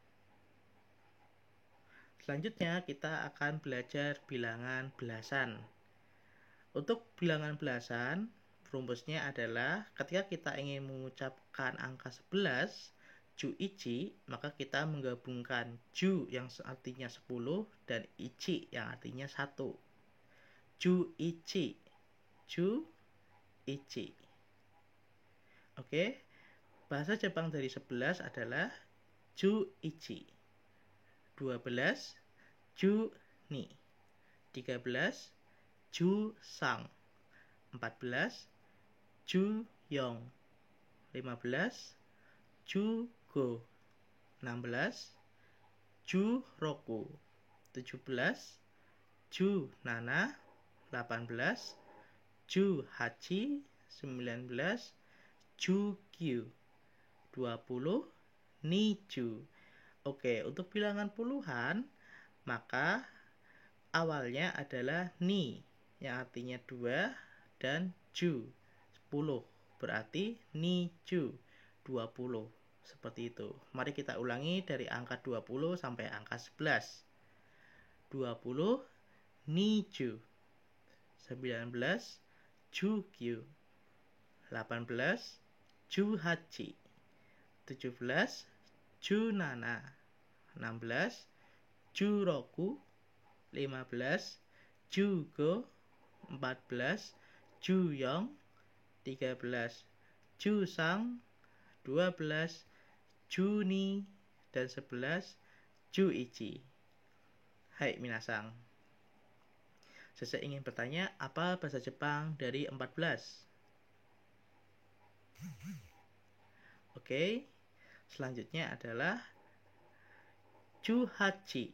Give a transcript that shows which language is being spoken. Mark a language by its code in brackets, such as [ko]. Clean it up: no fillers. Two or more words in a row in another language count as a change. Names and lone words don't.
[id] Selanjutnya kita akan belajar bilangan belasan. Untuk bilangan belasan, rumusnya adalah ketika kita ingin mengucapkan angka 11, [ja] 十一, [id] maka kita menggabungkan ju yang artinya 10 dan ichi yang artinya 1. [ja] 十一 十一. [id] Oke, bahasa Jepang dari 11 adalah [ja] 十一. 12, 十二. 13, 十三. 14, 十四. 15, 十五. 16, 十六. 17, 十七. 18, 十八. 19, 十九 二十 二十. [id] Oke, untuk bilangan puluhan, maka awalnya adalah ni, yang artinya 2, dan ju, 10. Berarti [ja] 二十, [id] 20. Seperti itu. Mari kita ulangi dari angka 20 sampai angka 11. 20, [ja] 二十. 19, 十九. 18, 十八. 17, 十七. 16, 十六. 15, 十五 十四 十四. 13, 十三 十二 十二. Dan 11, 十一. はい 皆さん, [id] saya ingin bertanya, apa bahasa Jepang dari 14? Oke, selanjutnya adalah [ja] 十八.